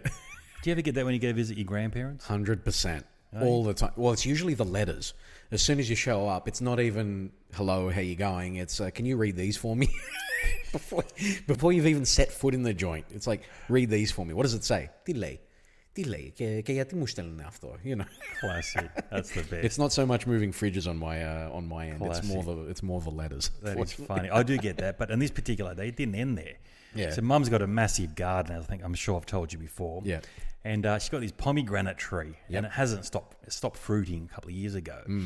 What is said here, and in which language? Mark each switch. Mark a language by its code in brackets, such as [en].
[en] Do you ever get that when you go visit your grandparents? 100%. All the time. Well, it's usually the letters. As soon as you show up, it's not even, hello, how you going? It's, can you read these for me? Before you've even set foot in the joint. It's like, read these for me. What does it say? Delay. [el] Και γιατί μου στέλνουν αυτό, you know. [en] Classic. That's the best. It's not so much moving fridges on my end. Classic. It's more the letters. That is funny. I do get that, but on this particular day, it didn't end there. Yeah. So Mum's got a massive garden. I'm sure I've told you before. Yeah. And she's got this pomegranate tree, and it hasn't stopped. It stopped fruiting a couple of years ago.